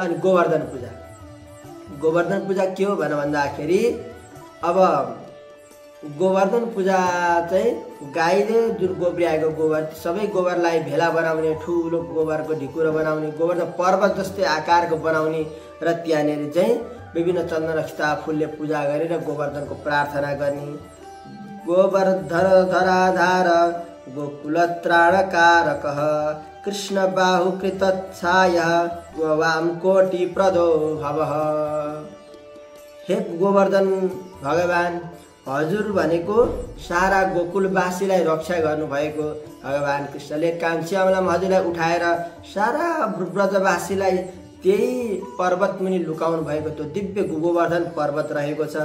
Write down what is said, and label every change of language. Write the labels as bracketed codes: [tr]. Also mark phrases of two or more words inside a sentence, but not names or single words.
[ne] अनि गोवर्धन पूजा, गोवर्धन पूजा के हो भन्दाखेरि अब गोवर्धन पूजा चाहिँ गाईले जुन गोब्र्याएको गोबर सबै गोबरलाई भेला बनाउने, ठुलो गोबरको ढिकुरो बनाउने, गोवर्धन पर्वत जस्तै आकारको बनाउने र त्यहाँनिर चाहिँ विभिन्न चन्दन अक्षता फुलले पूजा गरेर गोवर्धनको प्रार्थना गर्ने। [sa] गोवर्धन धराधार गोकुल त्राणकारकः कृष्ण बाहु कृतच्छाया वाम कोटि प्रदो भवः। [ne] हे गोवर्धन भगवान, हजुर भनेको सारा गोकुलवासीलाई रक्षा गर्नुभएको भगवान कृष्णले कान्छ्यामलामा हजुरलाई उठाएर सारा ब्रजवासीलाई त्यही पर्वत मुनि लुकाउनु भएको त्यो दिव्य गोवर्धन पर्वत रहेको छ।